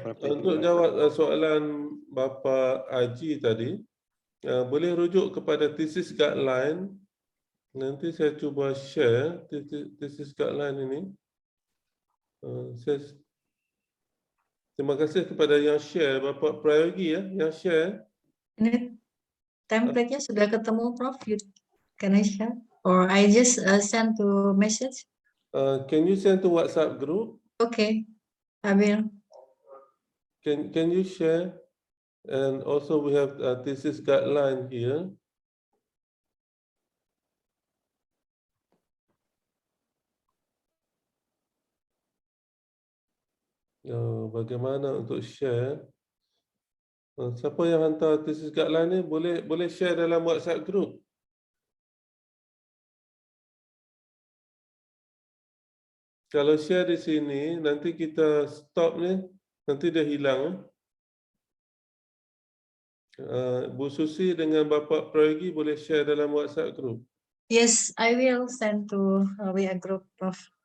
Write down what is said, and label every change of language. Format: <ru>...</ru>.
<ms>Untuk jawab soalan Bapa Haji tadi, boleh rujuk kepada thesis guideline. Nanti saya cuba share thesis guideline ini.</ms> <id>Terima kasih kepada yang share, Bapak Prayogi ya, yang share. Ini template-nya sudah ketemu, Prof.</id> <en>Can I share? Or I just send to message? Can you send to WhatsApp group? Okay, I will. Can you share? And also we have thesis guideline here.</en> <ms>Bagaimana untuk share? Siapa yang hantar thesis guideline ni boleh share dalam WhatsApp group. Kalau share di sini, nanti kita stop ni, nanti dia hilang. Bu Susi dengan Bapak Prayogi boleh share dalam WhatsApp group.</ms> <en>Yes, I will send to WA group, Prof.</en>